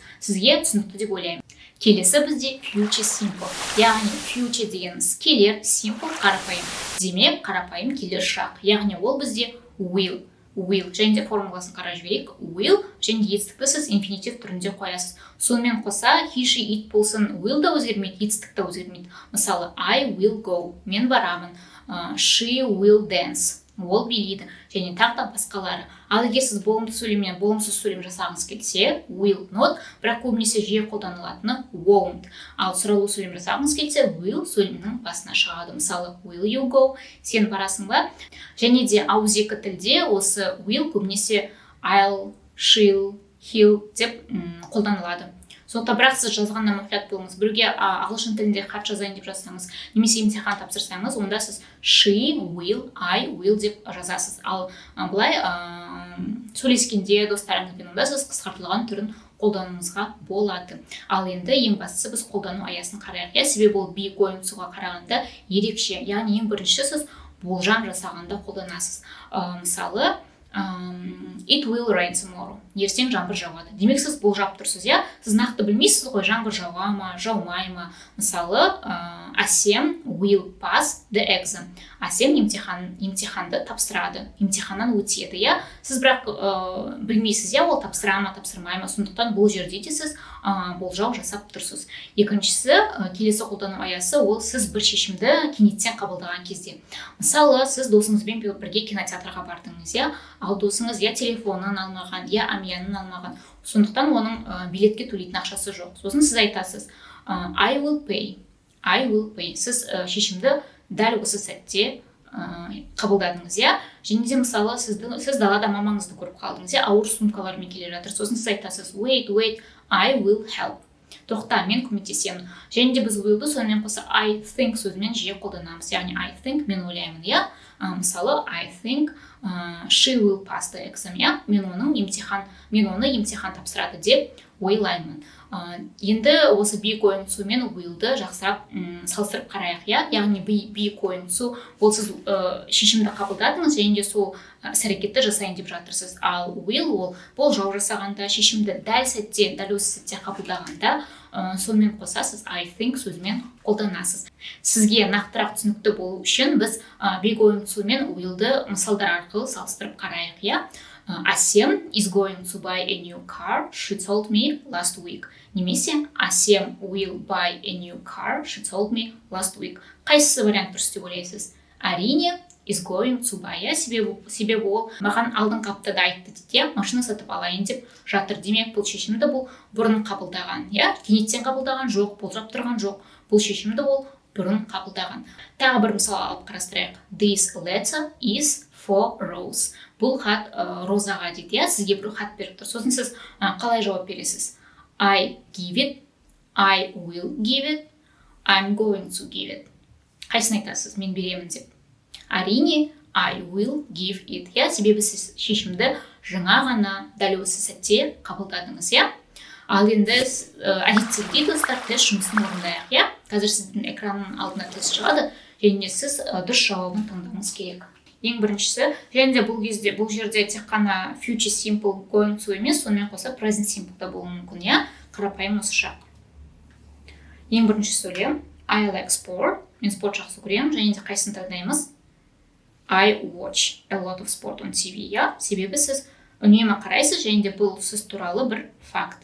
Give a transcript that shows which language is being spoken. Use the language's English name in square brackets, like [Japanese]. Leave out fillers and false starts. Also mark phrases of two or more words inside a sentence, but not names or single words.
[Kazakh] Сізге түсінікті деп ойлаймын. Келесі бізде [English] future simple. [Kazakh] Яғни future дегеніміз келер, simple қарапайым. Демек, қарапайым келер шақ. Яғни ол бізде will. Және де формуласын қара жіберейік. Will, және де етістікті сіз инфинитив түрінде қоясыз. Сонымен қоса, [English] he, she, it [Kazakh] болсын, will да өзгермейді, етістік та өзгермейді. Мысалы, [English] I will go, [Kazakh] мен барамын. [English] She will dance, [Kazakh] ол билейді, және тағы да басқалары. Ал егер сіз болымды сөйлем мен болымсыз сөйлем жасағыңыз келсе, [English] will not, [Kazakh] бірақ көбінесе жиі қолданылатыны won't. Ал сұраулы сөйлем жасағыңыз келсе, will сөйлемнің басына шығады. Мысалы, [English] will you go, [Kazakh] сен барасың ба? Және де ауызекі тілде осы will көбінесе [English] I'll, she'll, he'll [Kazakh] деп қолданылады. Сондықтан бірақ сіз жазғанда мұқият болыңыз. Біреуге ағылшын тілінде хат жазайын деп жазсаңыз, немесе емтихан тапсырсаңыз, онда сіз [English] she, will, I, will [Kazakh] деп жазасыз. Ал былай сөйлескенде достарыңызбен онда сіз қысқартылған түрін қолдануыңызға болады. Ал енді ең бастысы біз қолдану аясын қарайық. Себебі ол [English] be going to- [Kazakh] ға қарағанда ерекше. Яғни ең бірінші сіз болжам жасағанда қолданасыз. Мысалы, [English] it will rain tomorrow. [Kazakh] Ертең жаңбыр жауады. Демек, сіз болжап тұрсыз, Сіз нақты білмейсіз ғой, жаңбыр жауа ма, жаумай ма. [English] Мысалы, Асем will pass the exam. [Kazakh] Асем емтиханды тапсырады. Емтиханнан өтеді, Сіз бірақ білмейсіз, ол тапсыра ма, тапсырмай ма. Сондықтан бұл жерде де сіз болжау жасап тұрсыз. Екіншісі, келесі қолдану аясы, ол сіз бір шешімді кенеттен қабылдаған кезде. Мысалы, сіз досыңызбен бірге кинотеатрға бардыңыз, ал досыңыз телефонын алмаған, амиянын алмаған. Сондықтан оның билетке төлейтін ақшасы жоқ. Сосын сіз айтасыз, [English] I will pay. [Kazakh] Сіз шешімді дәл осы сәтте қабылдадыңыз, Және де мысалы сіз далада мамаңызды көріп қалдыңыз, ауыр сумкалармен келе жатыр. Сосын сіз айтасыз, [English] wait, I will help. [Kazakh] Тоқта, мен көмектесемін. Және де біз willді сонымен қоса [English] I think [Kazakh] сөзімен жиі қолданамыз. [English] Яғни I think, [Kazakh] мен ойлаймын, Мысалы, [English] I think she will pass the exam, [Kazakh] Мен оны емтихан тапсырады деп ойлаймын. Енді осы [English] be going to [Kazakh] мен willді жақсырақ салыстырып қарайық, Яғни [English] be going to [Kazakh] ол сіз шешімді қабылдадыңыз, және де сол іс-әрекетті жасайын деп жатырсыз. Ал will ол болжау жасағанда, шешімді дәл осы сәтте қабылдағанда, сонымен қоса сіз [English] I think [Kazakh] сөзімен қолданасыз. Сізге нақтырақ түсінікті болу үшін біз [English] be going to [Kazakh] мен willді мысалдар арқылы салыстырып қарайық, [English] Асем is going to buy a new car. She told me last week. Немесе Асем will buy a new car. She told me last week. [Kazakh] Қайсысы вариант дұрыс деп ойлайсыз? [English] Әрине is going to buy. [Kazakh] Себебі ол маған алдыңғы аптада айтты дейді, машина сатып алайын деп жатыр. Демек бұл шешімді бұл бұрын қабылдаған. Кенеттен қабылдаған жоқ, болжап тұрған жоқ. Бұл шешімді ол бұрын қабылдаған. Тағы бір мысал алып қарастырайық. [English] This letter is for Rose. [Kazakh] Бұл хат Розаға дейді. Сізге бір хат беріп тұр. Сосын сіз қалай жауап бересіз? [English] I give it, I will give it, I'm going to give it. [Kazakh] Қайсысын айтасыз? Мен беремін деп. Әрине, [English] I will give it. [Kazakh] Себебі сіз шешімді жаңа ғана дәл осы сәтте қабылдадыңыз. Ал енді әдеттегідей достар, тест жұмысын орындайық. Қазір сіздің экранның алдына тест шығады, және сіз дұрыс жауабын таңдауыңыз керек. Ең біріншісі, және де бұл жерде тек қана [English] future simple going to [Kazakh] емес, сонымен қоса [English] present simple [Kazakh] да болуы мүмкін. Қарапайым осы шақ. Ең бірінші сөйлем [English] I like sport. [Kazakh] Мен спорт жақсы көремін, және де қайсысын таңдаймыз? [English] I watch a lot of sport on TV. [Kazakh] Себебі сіз үнемі қарайсыз, және де бұл сіз туралы бір факт.